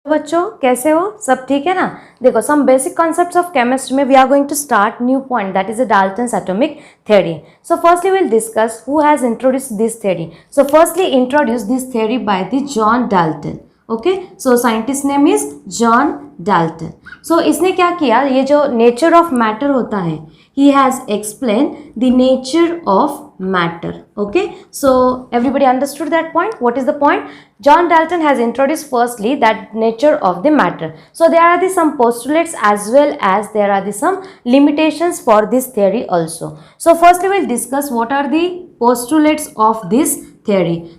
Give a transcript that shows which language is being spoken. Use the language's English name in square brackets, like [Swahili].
[Hindi] बच्चों कैसे हो, सब ठीक है ना। देखो [English] Some basic concepts of chemistry में we are going to start new point that is a Dalton's atomic theory. So firstly we'll discuss who has introduced this theory. So firstly introduced this theory by the John Dalton. Okay, so scientist name is John Dalton. So [Hindi] इसने क्या किया, ये जो nature of matter होता है, [English] he has explained the nature of matter. Okay, so everybody understood that point. What is the point? John Dalton has introduced firstly that nature of the matter. So there are the some postulates as well as there are the some limitations for this theory also. So firstly we'll discuss what are the postulates of this theory.